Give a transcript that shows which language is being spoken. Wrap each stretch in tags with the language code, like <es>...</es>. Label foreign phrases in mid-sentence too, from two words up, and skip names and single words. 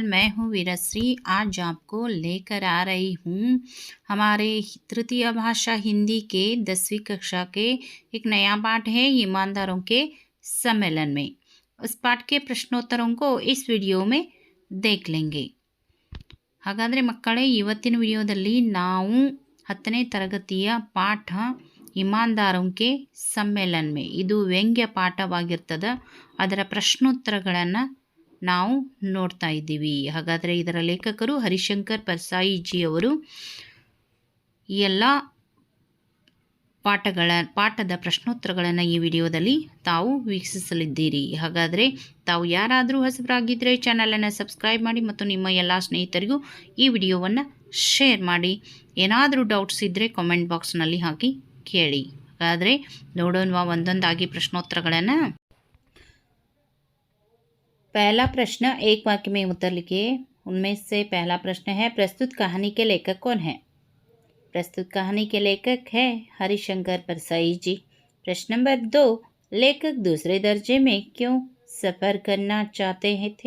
<hi>मैं हूँ वीरश्री। आज आपको लेकर आ रही हूँ हमारे तृतीय भाषा हिंदी के 10वीं कक्षा के एक नया पाठ है ईमानदारों के सम्मेलन में। उस पाठ के प्रश्नोत्तरों को इस विडियो में देख लेंगे।</hi> <kn>ಹಾಗಾದರೆ ಮಕ್ಕಳೇ, ಇವತ್ತಿನ ವಿಡಿಯೋದಲ್ಲಿ ನಾವು 10ನೇ ತರಗತಿಯ ಪಾಠ ಇಮಾನ್ದಾರೋಂಕೆ ಸಮ್ಮೇಳನ್ ಮೇ, ಇದು ವ್ಯಂಗ್ಯ ಪಾಠವಾಗಿರ್ತದೆ. ಅದರ ಪ್ರಶ್ನೋತ್ತರಗಳನ್ನು ನಾವು ನೋಡ್ತಾ ಇದ್ದೀವಿ. ಹಾಗಾದರೆ ಇದರ ಲೇಖಕರು ಹರಿಶಂಕರ್ ಪರ್ಸಾಯಿ ಜಿ ಅವರು. ಈ ಎಲ್ಲ ಪಾಠದ ಪ್ರಶ್ನೋತ್ತರಗಳನ್ನು ಈ ವಿಡಿಯೋದಲ್ಲಿ ತಾವು ವೀಕ್ಷಿಸಲಿದ್ದೀರಿ. ಹಾಗಾದರೆ ತಾವು ಯಾರಾದರೂ ಹೊಸಬರಾಗಿದ್ದರೆ ಚಾನಲನ್ನು ಸಬ್ಸ್ಕ್ರೈಬ್ ಮಾಡಿ ಮತ್ತು ನಿಮ್ಮ ಎಲ್ಲ ಸ್ನೇಹಿತರಿಗೂ ಈ ವಿಡಿಯೋವನ್ನು ಶೇರ್ ಮಾಡಿ. ಏನಾದರೂ ಡೌಟ್ಸ್ ಇದ್ದರೆ ಕಾಮೆಂಟ್ ಬಾಕ್ಸ್ನಲ್ಲಿ ಹಾಕಿ ಕೇಳಿ. ಹಾಗಾದರೆ ನೋಡೋಣ ಒಂದೊಂದಾಗಿ ಪ್ರಶ್ನೋತ್ತರಗಳನ್ನು.</kn> <hi>पहला प्रश्न, एक वाक्य में उत्तर लिखिए. उनमें से पहला प्रश्न है, प्रस्तुत कहानी के लेखक कौन है? प्रस्तुत कहानी के लेखक है हरिशंकर परसाई जी. प्रश्न नंबर 2, लेखक दूसरे दर्जे में क्यों सफ़र करना चाहते थे?</hi>